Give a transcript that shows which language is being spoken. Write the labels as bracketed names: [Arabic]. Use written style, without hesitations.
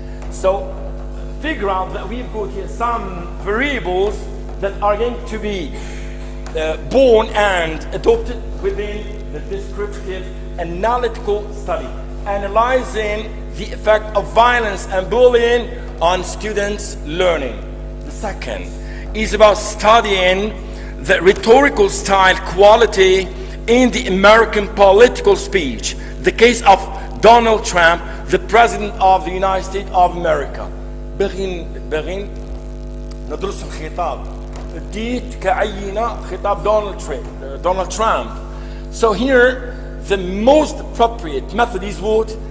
[English] So figure out that we've got here some variables that are going to be born and adopted within the descriptive analytical study, analyzing the effect of violence and bullying on students' learning. The second is about studying the rhetorical style quality in the American political speech. The case of Donald Trump, the President of the United States of America. [Arabic] باغين ندرس الخطاب. اديت كعينة خطاب Donald Trump. [English] So here, the most appropriate method is what?